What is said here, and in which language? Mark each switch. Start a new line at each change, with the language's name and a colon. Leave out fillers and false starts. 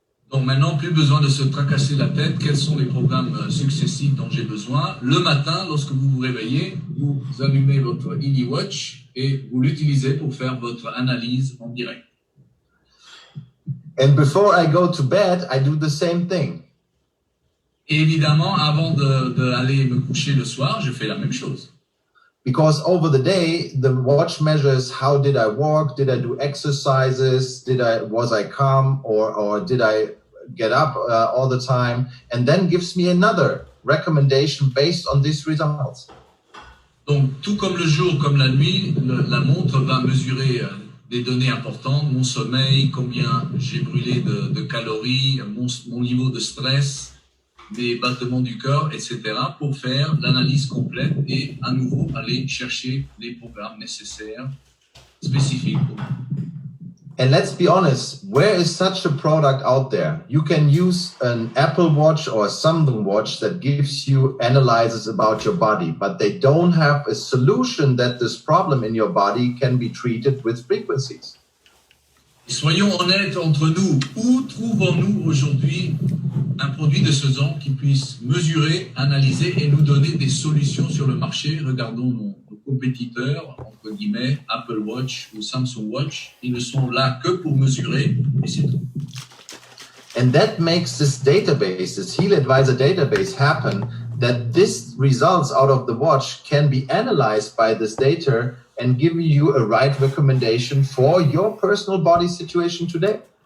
French: Donc maintenant, plus besoin de se tracasser la tête. Quels sont les programmes successifs dont j'ai besoin? Le matin, lorsque vous vous réveillez, vous allumez votre Healy Watch et vous l'utilisez pour faire votre analyse en direct.
English: And before I go to bed, I do the same thing.
French: Et évidemment, avant d'aller me coucher le soir, je fais la même chose.
English: Because over the day, the watch measures how did I walk, did I do exercises, was I calm, or did I get up all the time, and then gives me another recommendation based on these results.
French: Donc, tout comme le jour, comme la nuit, la montre va mesurer des données importantes, mon sommeil, combien j'ai brûlé de calories, mon niveau de stress, des battements du cœur, etc., pour faire l'analyse complète et à nouveau aller chercher les programmes nécessaires, spécifiques pour moi.
English: And let's be honest, where is such a product out there? You can use an Apple Watch or a Samsung Watch that gives you analyses about your body, but they don't have a solution that this problem in your body can be treated with frequencies.
French: Et soyons honnêtes entre nous, où trouvons-nous aujourd'hui un produit de ce genre qui puisse mesurer, analyser et nous donner des solutions sur le marché? Regardons nos compétiteurs, entre guillemets, Apple Watch ou Samsung Watch, ils ne sont là que pour mesurer et c'est tout.
English: And that makes this database, this Heal Advisor database happen, that this results out of the watch can be analyzed by this data and give you a right recommendation for your personal body situation today.